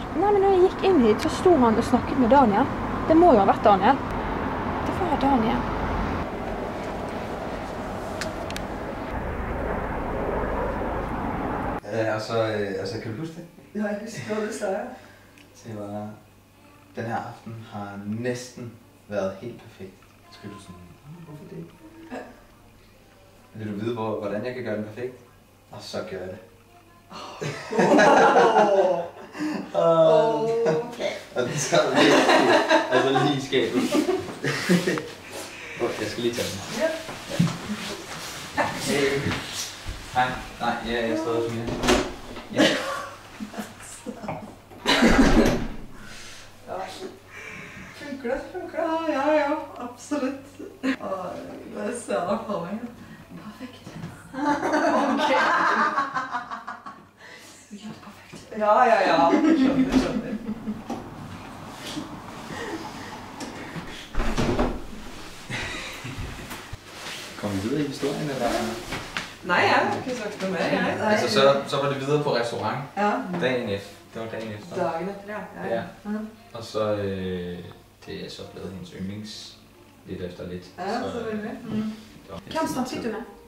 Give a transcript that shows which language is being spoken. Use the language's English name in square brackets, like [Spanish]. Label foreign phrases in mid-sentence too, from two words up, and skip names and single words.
[Norwegian] Nei, men når jeg gikk inn hit, så sto han og snakket med Daniel. Det må jo ha vært Daniel. Det var Daniel. Altså, kan du huske det? Ja, jeg husker hva du sa. [Danish] Det var, den her aften har næsten været helt perfekt. Skal du sådan, hvorfor det? Vil du vide, hvordan jeg kan gøre den perfekt? Og så gør jeg det. Okay. Og den sad lige, altså lige i skabet. Jeg skal lige tage den. Ja. Hey. Hej. Nej, jeg er stadig hos Mina. Ja. [Norwegian] Funker det? Ja, absolutt. Det ser jeg for meg. Perfekt. Ok. Vi gjør det perfekt. Ja. Skjønner. Kom vi videre i historien, eller? [Danish] Nej, jeg har ikke sagt noget mere. Altså, så var det videre på restaurant. Ja. Dagen efter. Det var dagen efter. Dagen efter, ja. Ja. Og så det er så blevet hendes yndlings lidt efter lidt. Ja, selvfølgelig. [Norwegian] Hvem snakket du med?